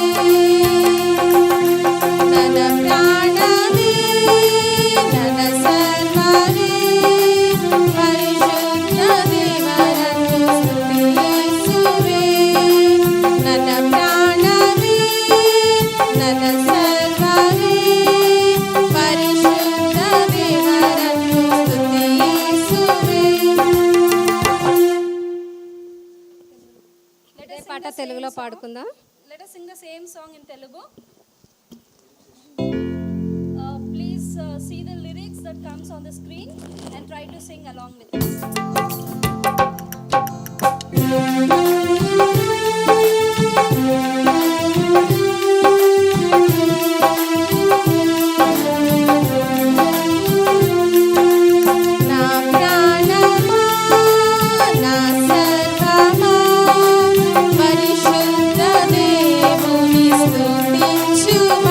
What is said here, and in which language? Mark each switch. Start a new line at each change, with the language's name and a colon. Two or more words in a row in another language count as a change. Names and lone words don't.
Kannada: ನನ್ನ ಪ್ರಾಣವೇ ನನ್ನ ಸರ್ವವೇ ಪರಿಶುದ್ಧ ದೇವರನ್ನು ಸ್ತುತಿಸುವೆ. ನನ್ನ ಪ್ರಾಣವೇ ನನ್ನ ಸರ್ವವೇ ಪರಿಶುದ್ಧ ದೇವರನ್ನು ಸ್ತುತಿಸುವೆ.
Telugu: ఇదే పాట తెలుగులో పాడుకుందాం.
English: Let us sing the same song in Telugu. Please see the lyrics that comes on the screen and try to sing along with us.
Telugu: నా ప్రాణమా నా సర్వమా పరిశుద్ధ దేవుని స్తుతించుమా.